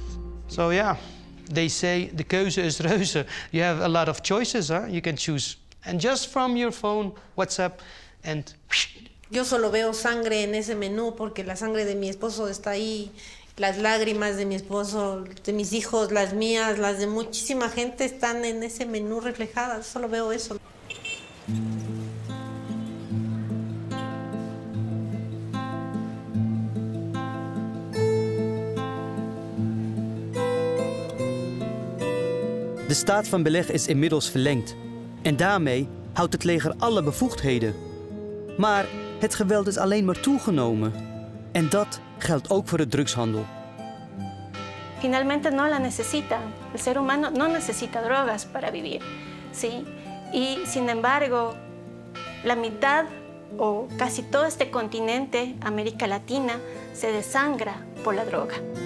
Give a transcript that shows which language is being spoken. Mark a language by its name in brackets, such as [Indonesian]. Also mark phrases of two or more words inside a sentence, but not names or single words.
[English] So yeah, they say [Dutch] de keuze is reuze. [English] You have a lot of choices, huh? You can choose. And just from your phone, WhatsApp, and... [Spanish] Yo solo veo sangre en ese menú porque la sangre de mi esposo está ahí, las lágrimas de mi esposo, de mis hijos, las mías, las de muchísima gente están en ese menú reflejadas. Solo veo eso. [Dutch] De staat van beleg is inmiddels verlengd. En daarmee houdt het leger alle bevoegdheden. Maar het geweld is alleen maar toegenomen. En dat geldt ook voor de drugshandel. [Spanish] Finalmente no la necesitan. El ser humano no necesita drogas para vivir, ¿sí? Y sin embargo, la mitad o casi todo este continente, América Latina, se desangra por la droga.